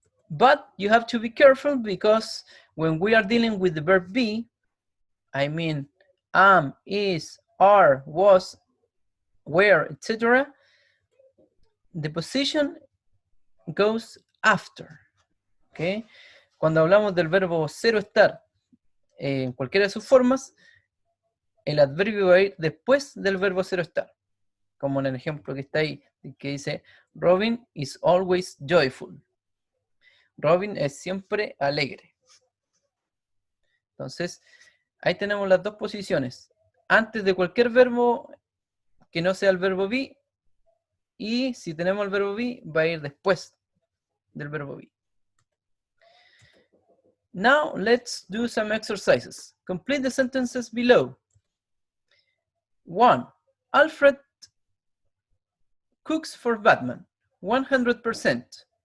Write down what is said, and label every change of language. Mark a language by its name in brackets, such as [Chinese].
[English] But you have to be careful because when we are dealing with the verb be, I mean am, is, are, was, were, etc., the position goes after. Okay? [Spanish] Cuando hablamos del verbo ser o estar en cualquiera de sus formas, el adverbio va a ir después del verbo ser o estar. Como en el ejemplo que está ahí, que dice, [English] Robin is always joyful. [Spanish] Robin es siempre alegre. Entonces, ahí tenemos las dos posiciones. Antes de cualquier verbo que no sea el verbo be, y si tenemos el verbo be, va a ir después del verbo be. [English] Now, let's do some exercises. Complete the sentences below. 1. Alfred cooks for Batman, 100%.